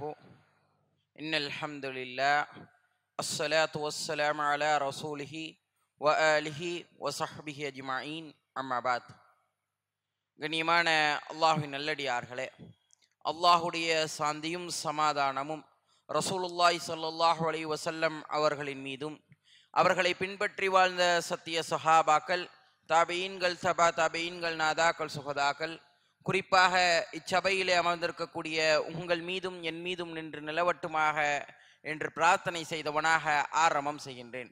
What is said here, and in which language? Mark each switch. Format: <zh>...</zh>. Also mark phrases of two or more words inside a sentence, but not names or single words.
<ar>إن الحمد لله الصلاة والسلام على رسوله وآله وصحبه أجمعين أما بعد.</ar> <ta>கண்ணியமான அல்லாஹ்வின் நல்லடியார்களே, அல்லாஹுடைய சாந்தியும் சமாதானமும்</ta> <ar>رسول الله صلى الله عليه وسلم</ar> <ta>அவர்களின் மீதும் அவர்களை பின்பற்றி வாழ்ந்த சத்திய சஹாபாக்கள், தாபீன்கள், தபா தாபீன்கள், நாதாக்கள், சுஹதாக்கள், குறிப்பாக இச்சபையிலே அமர்ந்திருக்கக்கூடிய உங்கள் மீதும் என் மீதும் நின்று நிலவட்டுமாக என்று பிரார்த்தனை செய்தவனாக ஆரம்பம் செய்கின்றேன்.</ta>